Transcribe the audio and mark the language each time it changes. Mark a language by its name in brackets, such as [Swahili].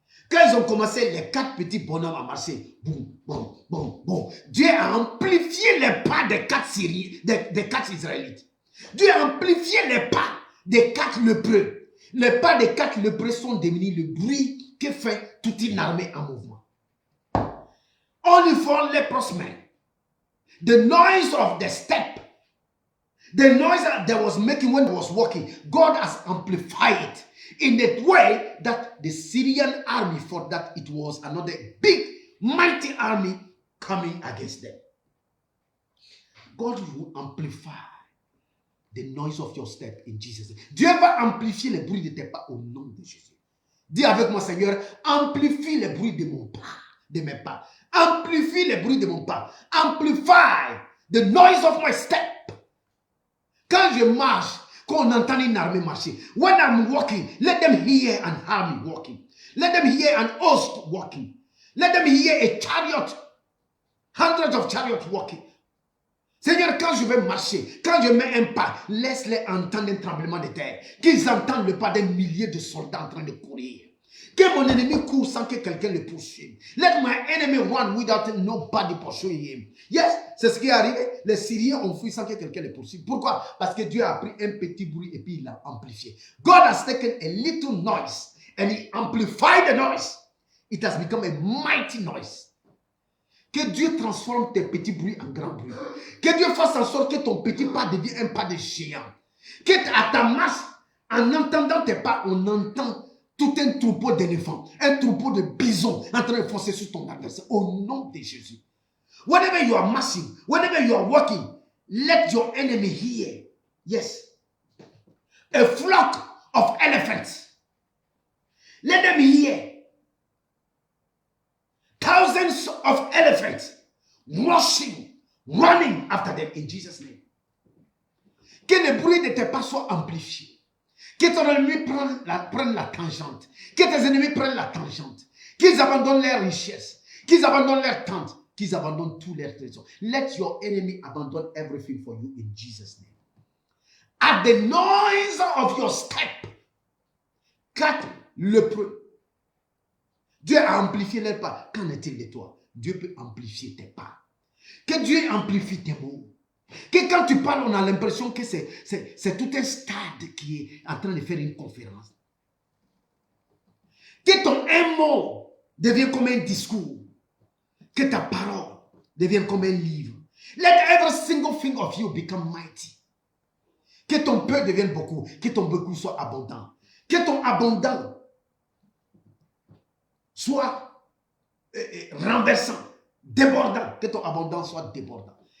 [French] Quand ils ont commencé, les 4 petits bonhommes à marcher, boum, boum, boum, boum. Dieu a amplifié les pas des 4 Syriens, des 4 Israélites. Dieu a amplifié les pas des 4 lépreux. Les pas des 4 lépreux sont devenus le bruit que fait toute une armée en mouvement. [English] Only 4 leprous men. The noise of the step, the noise that was making when he was walking, God has amplified it in a way that the Syrian army thought that it was another big, mighty army coming against them. God will amplify the noise of your step in Jesus' name. [French] Dieu va amplifier le bruit de tes pas au nom de Jésus. Dis avec moi, Seigneur, amplifie le bruit de mon pas, de mes pas. Amplifie le bruit de mon pas. [English] Amplify the noise of my step. [French] Quand je marche, quand on entend une armée marcher, [English] when I'm walking, let them hear an army walking. Let them hear an host walking. Let them hear a chariot, hundreds of chariots walking. [French] Seigneur, quand je vais marcher, quand je mets un pas, laisse-les entendre un tremblement de terre. Qu'ils entendent le pas d'un millier de soldats en train de courir. Que mon ennemi court sans que quelqu'un le poursuive. [English] Let my enemy run without nobody pursuing him. [French] Yes, c'est ce qui est arrivé. Les Syriens ont fui sans que quelqu'un les poursuive. Pourquoi? Parce que Dieu a pris un petit bruit et puis il l'a amplifié. [English] God has taken a little noise and he amplified the noise. It has become a mighty noise. [French] Que Dieu transforme tes petits bruits en grands bruits. Que Dieu fasse en sorte que ton petit pas devienne un pas de géant. Que à ta marche, en entendant tes pas, on entend tout un troupeau d'éléphants, un troupeau de bisons en train de foncer sur ton adversaire. Au nom de Jésus. [English] Whenever you are marching, whenever you are walking, let your enemy hear. Yes. A flock of elephants. Let them hear. Thousands of elephants rushing, running after them in Jesus' name. [French] Que le bruit de tes pas soit amplifié. Que ton ennemi prenne la tangente. Que tes ennemis prennent la tangente. Qu'ils abandonnent leurs richesses. Qu'ils abandonnent leurs tentes. Qu'ils abandonnent tous leurs trésors. [English] Let your enemy abandon everything for you in Jesus' name. At the noise of your step, [French] 4 lépreux. Dieu a amplifié les pas. Qu'en est-il de toi? Dieu peut amplifier tes pas. Que Dieu amplifie tes mots. Que quand tu parles, on a l'impression que c'est tout un stade qui est en train de faire une conférence. Que ton un mot devienne comme un discours. Que ta parole devienne comme un livre. [English] Let every single thing of you become mighty. [French] Que ton peu devienne beaucoup. Que ton beaucoup soit abondant. Que ton abondant soit renversant, débordant. Que ton abondant soit débordant.